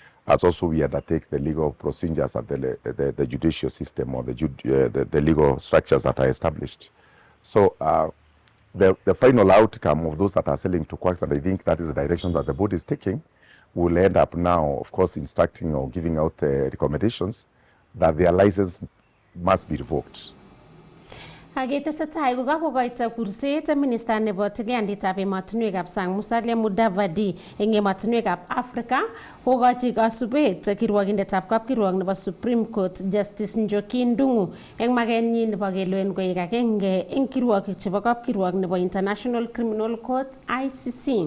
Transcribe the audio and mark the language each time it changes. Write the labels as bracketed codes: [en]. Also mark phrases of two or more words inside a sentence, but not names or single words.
[en] as also we undertake the legal procedures at the judicial system or the legal structures that are established. So the final outcome of those that are selling to quacks, and I think that is the direction that the board is taking, will end up now, of course, instructing or giving out recommendations that their license must be revoked. [kln] Agetesetai kokakokoito kurset minister nebo tilyanditab emotinwekab sang Musalia Mudavadi eng emotinwekab Africa kokochi kasubet kirwokindetab kapkirwok nebo Supreme Court Justice Njoki Ndung'u eng makenyi nebo kelewen koek agenge eng kirwokik chebo kapkirwok nebo International Criminal Court ICC.